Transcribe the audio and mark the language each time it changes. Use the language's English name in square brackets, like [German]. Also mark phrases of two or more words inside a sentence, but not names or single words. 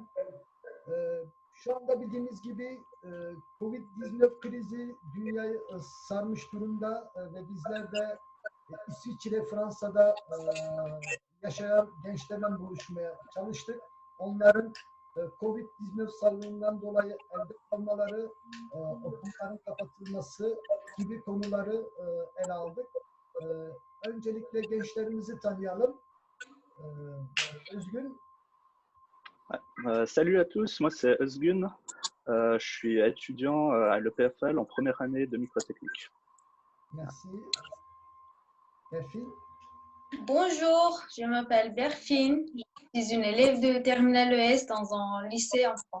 [Turkish] Şu anda bildiğiniz gibi Covid-19 krizi dünyayı sarmış durumda ve bizler de İsviçre, Fransa'da yaşayan gençlerle buluşmaya çalıştık. Onların Covid-19 salgınından dolayı evde kalmaları, okulların kapatılması gibi konuları ele aldık. Öncelikle gençlerimizi tanıyalım. Özgün. [French] Salut à tous, moi c'est Özgün. Je suis étudiant à l'EPFL en première année de microtechnique. Merci. Berfine. Bonjour, je m'appelle Berfine. Je suis une élève de Terminale ES dans un lycée en France.